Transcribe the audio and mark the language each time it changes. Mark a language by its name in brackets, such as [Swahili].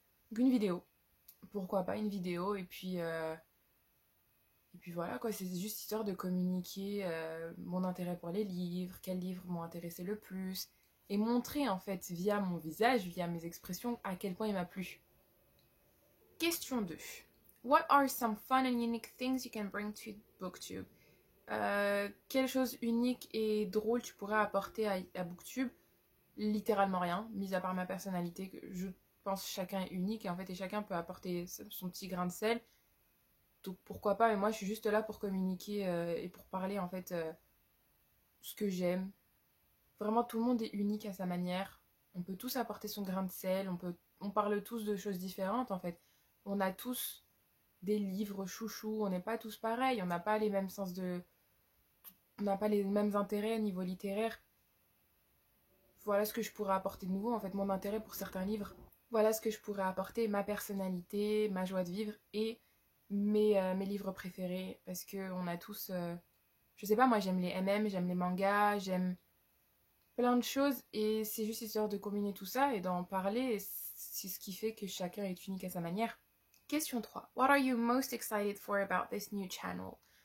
[French] Donc une vidéo, pourquoi pas une vidéo et puis voilà quoi, c'est juste histoire de communiquer mon intérêt pour les livres, quels livres m'ont intéressé le plus et montrer en fait via mon visage, via mes expressions à quel point il m'a plu. Question 2. [English] What are some fun and unique things you can bring to BookTube? [French] Quelle chose unique et drôle tu pourrais apporter à BookTube? Littéralement rien, mis à part ma personnalité, que je pense que chacun est unique et en fait et chacun peut apporter son petit grain de sel. Donc pourquoi pas, mais moi je suis juste là pour communiquer et pour parler en fait ce que j'aime. Vraiment tout le monde est unique à sa manière. On peut tous apporter son grain de sel, on parle tous de choses différentes en fait. On a tous des livres chouchous, on n'est pas tous pareils, on n'a pas les mêmes sens de... On n'a pas les mêmes intérêts au niveau littéraire. Voilà ce que je pourrais apporter de nouveau, en fait, mon intérêt pour certains livres. Voilà ce que je pourrais apporter, ma personnalité, ma joie de vivre et mes livres préférés. Parce que on a tous... je sais pas, moi j'aime les MM, j'aime les mangas, j'aime plein de choses. Et c'est juste histoire de combiner tout ça et d'en parler. Et c'est ce qui fait que chacun est unique à sa manière. Question 3. [English] What are you most excited for about this new channel?